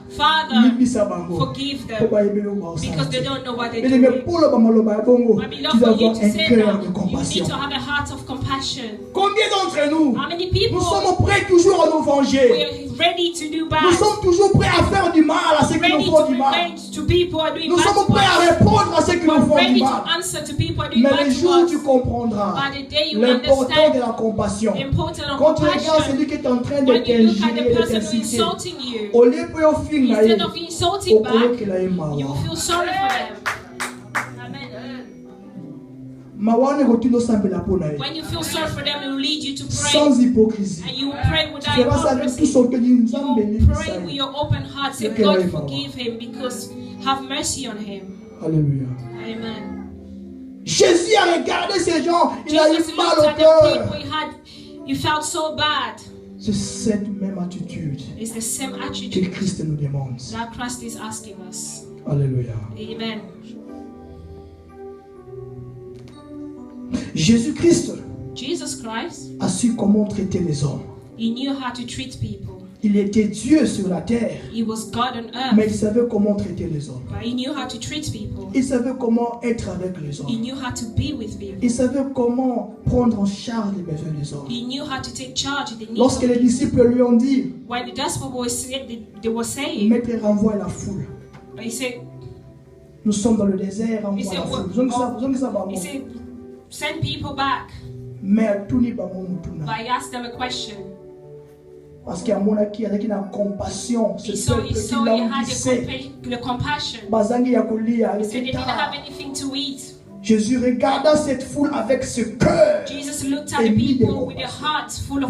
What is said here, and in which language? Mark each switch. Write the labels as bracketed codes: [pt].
[en] Father, forgive them because they don't know what they're doing. My beloved, you need to say that. You need to have a heart of compassion. [fr] Combien d'entre nous, [en] how many people, [fr] nous sommes prêts toujours à nous venger? [en] We're ready to do bad. [fr] Nous sommes toujours prêts à faire du mal à ceux qui nous font du mal. Nous sommes prêts à répondre à ceux qui nous font du mal. Mais le jour où tu comprendras l'importance de la compassion, quand tu regardes celui qui est en train de t'injurier, de t'insulter, au lieu de [en] instead of insulting back, you will feel sorry for them. When you feel sorry for them, it will lead you to pray. [fr] Sans hypocrisie. [en] And you will pray without hypocrisy. You will pray with your open heart. Say, God, forgive him because have mercy on him. [fr] Alléluia. [en] Amen. [fr] Jésus a regardé ces gens. Il a eu mal au cœur. [en] You felt so bad. [fr] C'est cette même attitude que Christ nous demande. [en] That Christ is asking us. [fr] Alléluia. [en] Amen. [fr] Jésus-Christ [en] Jesus Christ [fr] a su comment traiter les hommes. [en] He knew how to treat people. [fr] Il était Dieu sur la terre. [en] He was God on earth. [fr] Mais il savait comment traiter les hommes. [en] But he knew how to treat people. [fr] Il savait comment être avec les hommes. [en] He knew how to be with people. [fr] Il savait comment prendre en charge les besoins des hommes. [en] He knew how to take charge of the needs. [fr] Lorsque les disciples lui ont dit, [en] when the gospel boys said, they were saying, [fr] Maître, renvoie la foule. [en] He said, [fr] nous sommes dans le désert, renvoie la foule. [en] He said, send people back. [fr] Mais tout n'est pas bon. [en] But I asked them a question. [fr] Parce qu'il y a mon qui a une compassion. [en] He saw he had the compassion. He said they didn't have anything to eat. [fr] Jésus regarda cette foule avec ce cœur. [en] Jesus looked at the people with a heart full of